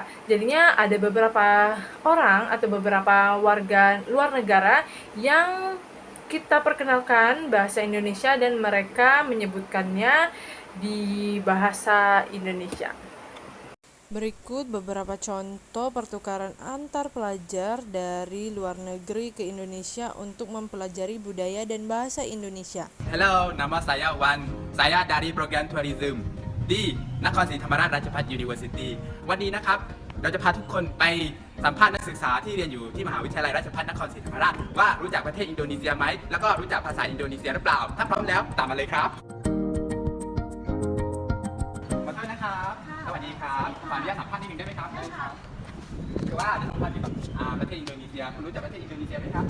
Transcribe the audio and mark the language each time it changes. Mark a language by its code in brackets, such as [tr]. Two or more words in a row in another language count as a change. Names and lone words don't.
[id] Jadinya ada beberapa orang atau beberapa warga luar negara yang kita perkenalkan bahasa Indonesia dan mereka menyebutkannya di bahasa Indonesia. Berikut beberapa contoh pertukaran antar pelajar dari luar negeri ke Indonesia untuk mempelajari budaya dan bahasa Indonesia. Halo, nama saya Wan. Saya dari program tourism di [th] Nakhonศรีธรรมราช ราชภัฏ University วันนี้นะครับเราจะพาทุกคนไปสัมภาษณ์นักศึกษาที่เรียนอยู่ที่มหาวิทยาลัยราชภัฏนครศรีธรรมราชว่ารู้จักประเทศอินโดนีเซียไหมแล้วก็รู้จักภาษาอินโดนีเซียหรือเปล่าถ้าพร้อมแล้วตามมาเลยครับขอโทษนะครับสวัสดีครับขออนุญาตสัมภาษณ์นิดนึงได้ไหมครับคือว่าจะสัมภาษณ์เกี่ยวกับประเทศอินโดนีเซียคุณรู้จักประเทศอินโดนีเซียไหมครับ